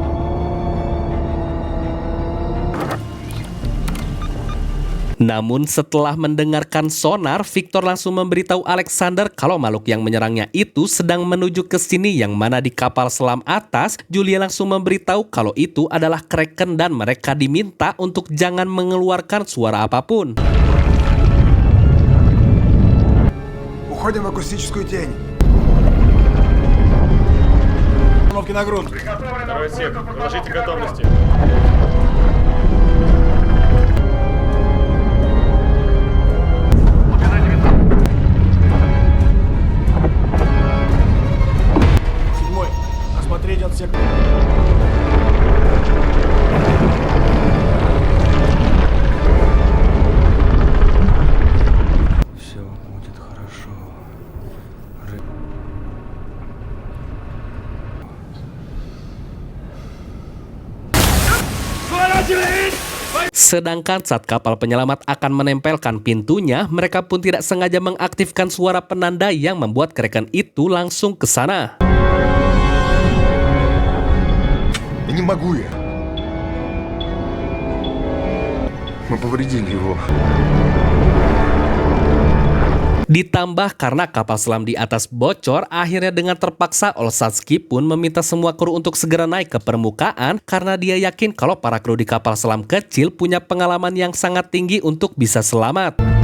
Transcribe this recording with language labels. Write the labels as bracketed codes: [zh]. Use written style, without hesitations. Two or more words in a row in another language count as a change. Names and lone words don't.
[id] Namun setelah mendengarkan sonar, Victor langsung memberitahu Alexander kalau makhluk yang menyerangnya itu sedang menuju ke sini, yang mana di kapal selam atas, Julia langsung memberitahu kalau itu adalah Kraken dan mereka diminta untuk jangan mengeluarkan suara apapun. [ru] Уходим в акустическую тень. Установки на грунт. Второй отсек, доложите готовности. Седьмой. Осмотреть отсек. Все будет хорошо. [id] Sedangkan saat kapal penyelamat akan menempelkan pintunya, mereka pun tidak sengaja mengaktifkan suara penanda yang membuat Kraken itu langsung ke sana. [ru] Я не могу я. Мы повредили его. [id] Ditambah karena kapal selam di atas bocor, akhirnya dengan terpaksa Olshatsky pun meminta semua kru untuk segera naik ke permukaan karena dia yakin kalau para kru di kapal selam kecil punya pengalaman yang sangat tinggi untuk bisa selamat.